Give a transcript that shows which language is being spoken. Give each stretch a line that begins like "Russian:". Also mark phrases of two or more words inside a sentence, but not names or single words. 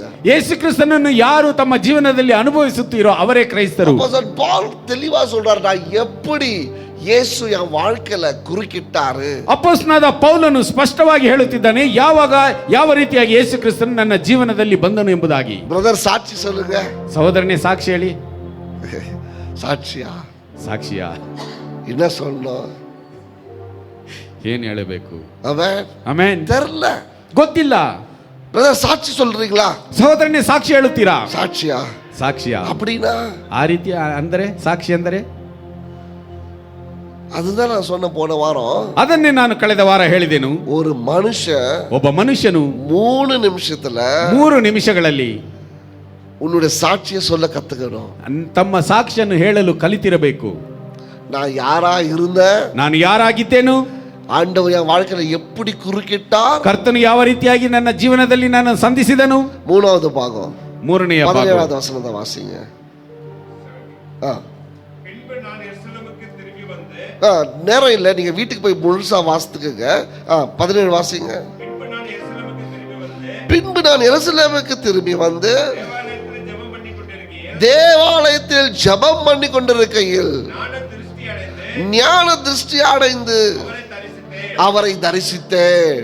Kannada: ಯೇಸು ಕ್ರಿಸ್ತನನ್ನು ಯಾರು ತಮ್ಮ ಜೀವನದಲ್ಲಿ ಅನುಭವಿಸುತ್ತೀರೋ ಅವರೇ ಕ್ರೈಸ್ತರು.
Tamil: அப்போஸ்தலன் பவுல் தெளிவா சொல்றாரு, நான் எப்படி இயேசு என் வாழ்க்கையில குறுக்கிட்டாரு.
Kannada: ಅಪೊಸ್ತಲನಾದ ಪೌಲನು ಸ್ಪಷ್ಟವಾಗಿ ಹೇಳುತ್ತಿದ್ದಾನೆ, ಯಾವಾಗ ಯಾವ ರೀತಿಯಾಗಿ ಯೇಸು ಕ್ರಿಸ್ತನು ನನ್ನ ಜೀವನದಲ್ಲಿ ಬಂದನು ಎಂಬುದಾಗಿ.
Tamil: பிரதர் சாட்சி சொல்லுங்க.
Kannada: ಸಹೋದರನೇ ಸಾಕ್ಷಿ ಹೇಳಿ.
Tamil: சாட்சியா?
Kannada: ಸಾಕ್ಷಿಯಾ?
Tamil: என்ன சொல்லணும்?
Kannada: ಏನ್ ಹೇಳಬೇಕು?
Tamil: ஆமென்.
Kannada: ಆಮೆನ್.
Tamil: தெரியல,
Kannada: ಗೊತ್ತಿಲ್ಲ.
Tamil: பிரதர் சாட்சி சொல்றீங்களா?
Kannada: ಸಹೋದರನೇ ಸಾಕ್ಷಿ ಹೇಳುತ್ತೀರಾ?
Tamil: சாட்சியா?
Kannada: ಸಾಕ್ಷಿಯಾ?
Tamil: அப்படின்னா
Kannada: ಆ ರೀತಿಯ ಅಂದರೆ ಸಾಕ್ಷಿ ಅಂದರೆ
Tamil: அதுதான் நான் சொன்ன போன வாரம்.
Kannada: ಅದನ್ನೇ ನಾನು ಕಳೆದ ವಾರ ಹೇಳಿದೆನು.
Tamil: ஒரு மனுஷன்
Kannada: ಒಬ್ಬ ಮನುಷ್ಯನು
Tamil: 3 நிமிஷத்துல
Kannada: 3 ನಿಮಿಷಗಳಲ್ಲಿ
Tamil: உன்னுடைய சாட்சியை சொல்ல கத்துக்கணும்.
Kannada: ತಮ್ಮ ಸಾಕ್ಷಿಯನ್ನು ಹೇಳಲು ಕಲಿತಿರಬೇಕು.
Tamil: நான் யாரா இருந்தேன்,
Kannada: ನಾನು ಯಾರಾಗಿದ್ದೇನು,
Tamil: ஆண்டவர் என் வாழ்க்கையில எப்படி குறுக்கிட்டார்,
Kannada: ಕರ್ತನು ಯಾವ ರೀತಿಯಾಗಿ ನನ್ನ ಜೀವನದಲ್ಲಿ ನಾನು ಸಂಧಿಸಿದನು.
Tamil: 3வது பாகம்
Kannada: 3ನೇ ಭಾಗ
Tamil: 17வது வசனத்தை வாசிங்க. பின்பு நான் எருசலேமுக்கு திரும்பி வந்து நேரம் இல்லை, நீங்க வீட்டுக்கு போய் முழுசா வாசித்துக்கங்க. 17 வாசிங்க. பின்பு நான் எருசலேமுக்கு திரும்பி வந்து தேவாலயத்தில் ஜெபம் பண்ணி கொண்டிருக்கையில் ஞான திருஷ்டி அடைந்து அவரை தரிசித்தேன்.